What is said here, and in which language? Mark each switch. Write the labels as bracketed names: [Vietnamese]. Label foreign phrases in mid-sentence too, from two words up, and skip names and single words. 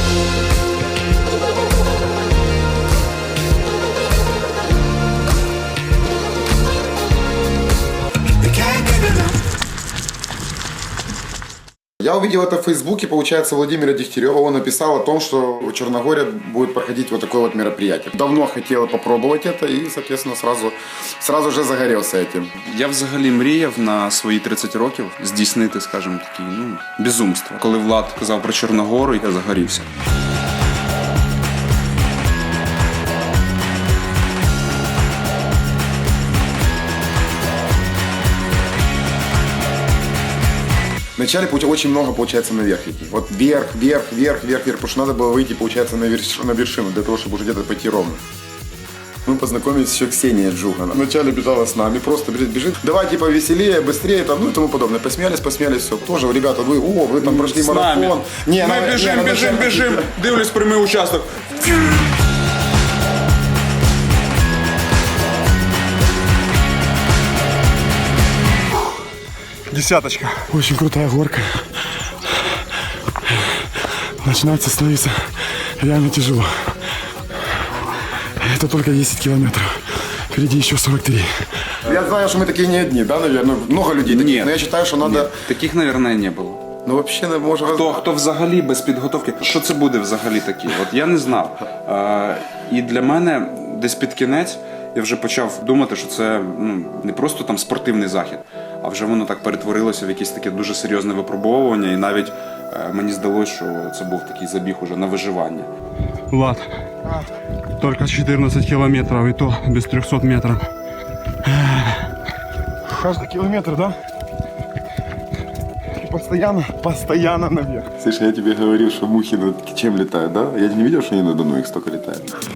[Russian] Я увидел это в Фейсбуке, получается, Владимира Дегтярева. Он написал о том, что в Черногории будет проходить вот такое вот мероприятие. Давно хотел попробовать это и, соответственно, сразу же загорелся этим. [Ukrainian] Я взагалі мріяв на свої 30 років здійснити, скажімо, такі, безумства. Коли Влад казав про Чорногору, я загорівся. [Russian] Вначале очень много, получается, наверх идти. Вот вверх, потому что надо было выйти, получается, на вершину, для того, чтобы уже где-то пойти ровно. Мы познакомились еще Ксения Джугана. Вначале бежала с нами, просто бежит. Давай, типа, веселее, быстрее, там, и тому подобное. Посмеялись, все. Тоже, ребята, вы там прошли марафон. Не, мы бежим. [Ukrainian] Дивлюсь прямий участок. [Russian] Десяточка. Очень крутая горка. Начинается становиться реально тяжело. Это только 10 километров. Впереди еще 43. Я знаю, что мы такие не одни, да, наверное? Много людей таких. Нет. Но я считаю, что надо... [Ukrainian] Ні, таких, наверное, не було. [Russian] Ну, вообще, може... [Ukrainian] Хто взагалі без підготовки? Що це буде взагалі таке? От я не знав. І для мене десь під кінець я вже почав думати, що це не просто там спортивний захід, а вже воно так перетворилося в якесь таке дуже серйозне випробовування. І навіть мені здалося, що це був такий забіг уже на виживання. [Russian] Влад, только 14 километров, и то без 300 метров. Каждый километр, да? И постоянно наверх. Слушай, я тебе говорил, что мухи над чем летают, да? Я не видел, что они над Дону их столько летают.